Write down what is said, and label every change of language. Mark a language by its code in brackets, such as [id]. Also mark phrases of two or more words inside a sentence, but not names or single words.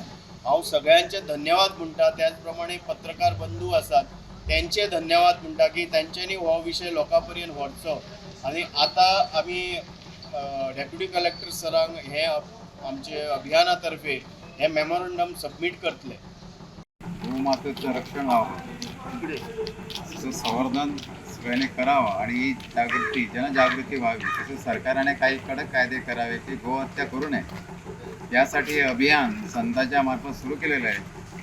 [kok] हांव सगळ्यांचे धन्यवाद म्हणटा। त्याचप्रमाणे पत्रकार बंधू आसात त्यांचे धन्यवाद म्हणटा की त्यांच्यांनी हो विशय लोकां पर्यंत व्हरचो। आणि आता आमी [en] deputy collector [kok] सरांक हे आमचे अभियानातर्फे हे मेमोरंडम सबमिट करतले। [mr] गोमातेचं रक्षण व्हावं, त्याचं संवर्धन सगळ्यांनी करावं आणि ही जागृती जनजागृती व्हावी। तसेच सरकारने काही कडक कायदे करावे की गोहत्या करू नये यासाठी हे अभियान संतांच्या मार्फत सुरू केलेलं आहे।